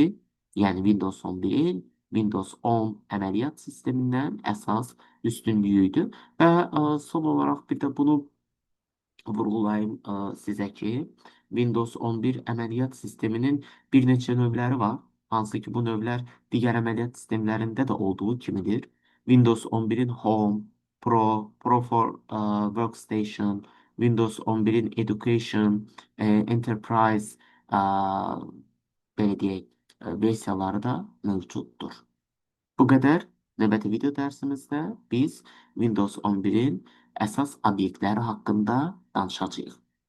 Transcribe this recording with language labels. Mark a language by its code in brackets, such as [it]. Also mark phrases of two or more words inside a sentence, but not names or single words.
[az] Yəni Windows 11-in Windows 10 əməliyyat sistemindən əsas üstünlüyü idi. Və son olaraq bir də bunu vurğulayım sizə ki, Windows 11 əməliyyat sisteminin bir neçə növləri var. Hansı ki, bu növlər digər əməliyyat sistemlərində də olduğu kimidir. Windows 11-in Home, Pro, Pro for Workstation, Windows 11-in Education, Enterprise, belə deyək, versiyaları da mövcuddur. Bu qədər. Növbəti video dərsimizdə biz Windows 11-in əsas obyektləri haqqında danışacağıq.